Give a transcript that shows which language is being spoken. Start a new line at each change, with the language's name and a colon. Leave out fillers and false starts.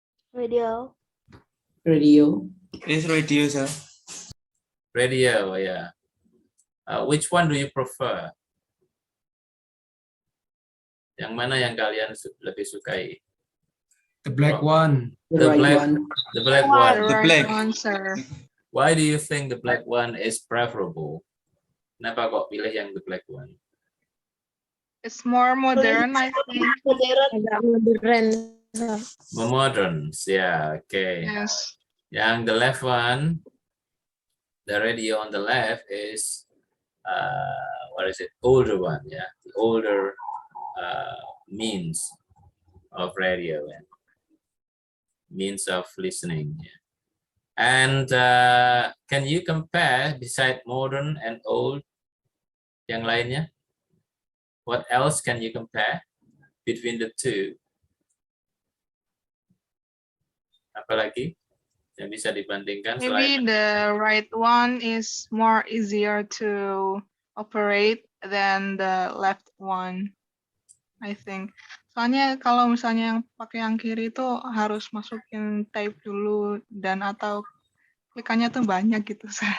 English: Radio. Radio. Is radio, sir. Radio, ya. Which one do you prefer?
Indonesian: Yang mana yang kalian lebih sukai?
English: The black one. The black one. The black. Sir. Why do you think the black one is preferable?
Indonesian: Kenapa kok pilih yang
English: the black one? It's more modern, I think.
Indonesian: Agak modern.
English: More modern, yeah, okay. Yes. Yang the left one, the radio on the left is what is it? Older one, yeah, the older means of radio, yeah. Means of listening. Yeah. And can you compare beside modern and old
Indonesian: yang lainnya?
English: What else can you compare between the two?
Indonesian: Apalagi yang bisa dibandingkan
English: Maybe
Indonesian: selain
English: the right one is more easier to operate than the left one, I think.
Indonesian: Soalnya kalau misalnya yang pakai yang kiri itu harus masukin tape dulu dan atau klikannya tuh banyak gitu.